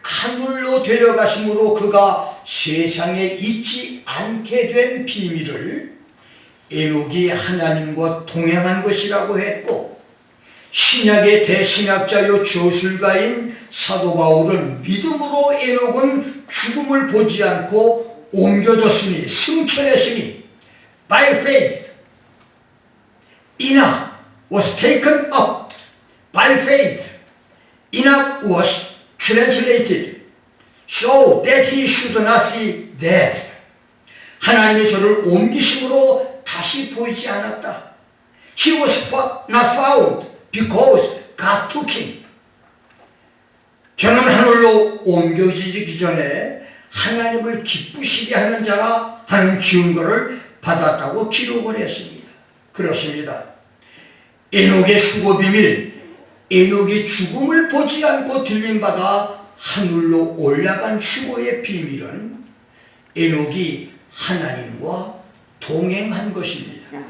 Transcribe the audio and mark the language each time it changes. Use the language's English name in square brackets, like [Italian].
[Korean] 하늘로 데려가심으로 그가 세상에 있지 않게 된 비밀을 에녹이 하나님과 동행한 것이라고 했고, 신약의 대신학자요 저술가인 사도 바울은 믿음으로 에녹은 죽음을 보지 않고 옮겨졌으니, 승천했으니, [English] by faith Enoch was taken up. By faith Enoch was translated so that he should not see death. [Korean] 하나님의 저를 옮기심으로 다시 보이지 않았다. [English] He was not found because God took him. [Korean] 저는 하늘로 옮겨지기 전에 하나님을 기쁘시게 하는 자라 하는 증거를 받았다고 기록을 했습니다. 그렇습니다. 에녹의 수고 비밀, 에녹이 죽음을 보지 않고 들림받아 하늘로 올라간 수고의 비밀은 에녹이 하나님과 동행한 것입니다.